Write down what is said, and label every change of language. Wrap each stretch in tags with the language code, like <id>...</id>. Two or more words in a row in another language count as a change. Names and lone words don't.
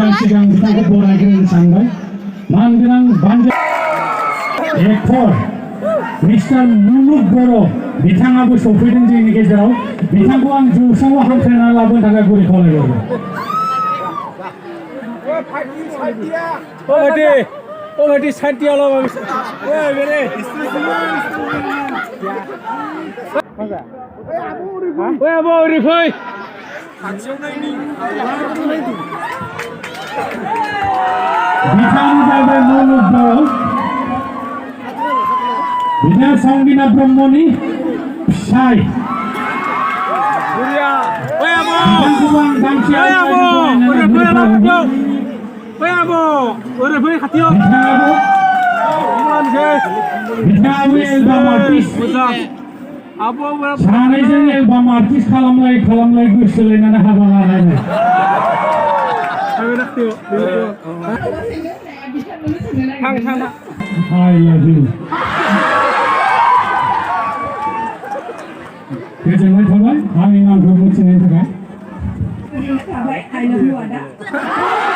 <brx>गिबि आं बिथांखौ बरायग्रोनो सानबाय मानगोनां बानजा एक्टर मिस्टार मुलुग बर' बिथाङाबो सफैदों जोंनि गेजेराव बिथांखौ आं जौसाङाव हांख्रायना लाबोनो थाखाय गुरै खावलायहरबाय</brx> <en>Already sent you all over. Wait, wait. Where about the fight?</en> <brx>बिथाङा जाबाय मुलुग बर' बिथाङा संगिना ब्रह्मनि फिसाय बिथांखौ आं गांसे बिथाङाबो</brx> <en>album artist</en> <brx>सानैजों</brx> <en>album artist</en> <brx>खालामलाय गोसोलायनानै हाबा लालायनाय</brx> <en>I love you.</en> <brx>गोजोननाय थाबाय आंनि नामखौ मिथिनायनि थाखाय</brx>